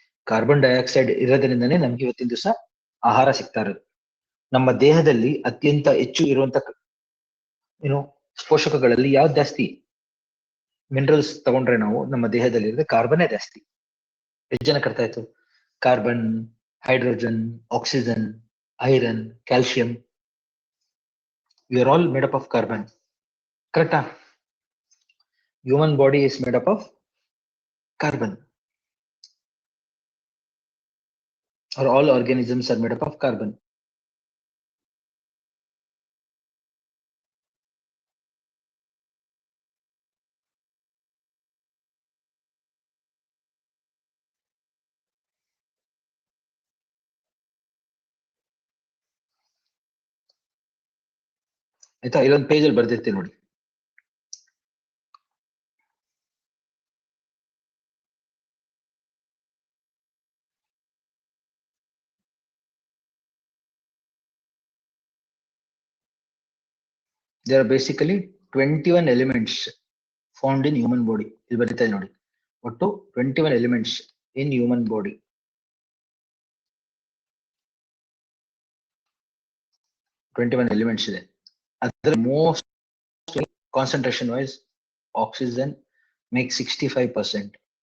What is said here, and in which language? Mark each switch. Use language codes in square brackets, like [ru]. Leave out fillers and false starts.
[kn] Carbon dioxide ಇರೋದ್ರಿಂದನೇ ನಮ್ಗೆ ಇವತ್ತಿನ ದಿವಸ ಆಹಾರ ಸಿಗ್ತಾ ಇರೋದು. ನಮ್ಮ ದೇಹದಲ್ಲಿ ಅತ್ಯಂತ ಹೆಚ್ಚು ಇರುವಂತ ಏನು ಪೋಷಕಗಳಲ್ಲಿ ಯಾವ್ದು ಜಾಸ್ತಿ? ಮಿನರಲ್ಸ್ ತಗೊಂಡ್ರೆ ನಾವು ನಮ್ಮ ದೇಹದಲ್ಲಿ ಇರೋದು ಕಾರ್ಬನ್ನೇ ಜಾಸ್ತಿ. ಎಷ್ಟು ಜನ ಅರ್ಥ ಆಯ್ತು? [en] Carbon, hydrogen, oxygen, iron, calcium, we are all made up of carbon. Correct? Human body is made up of carbon, or all organisms are made up of carbon. [kn] ಆಯ್ತಾ? ಇಲ್ಲೊಂದು ಪೇಜ್ ಅಲ್ಲಿ ಬರ್ದಿರ್ತೀನಿ ನೋಡಿ. [en] There are basically 21 elements found in human body. [kn] ಇಲ್ಲಿ ಬರೀತಾ ಇದೆ ನೋಡಿ, ಒಟ್ಟು 21 [en] elements in human body. 21 elements ಇದೆ. ಅದರ most concentration wise oxygen makes 65%.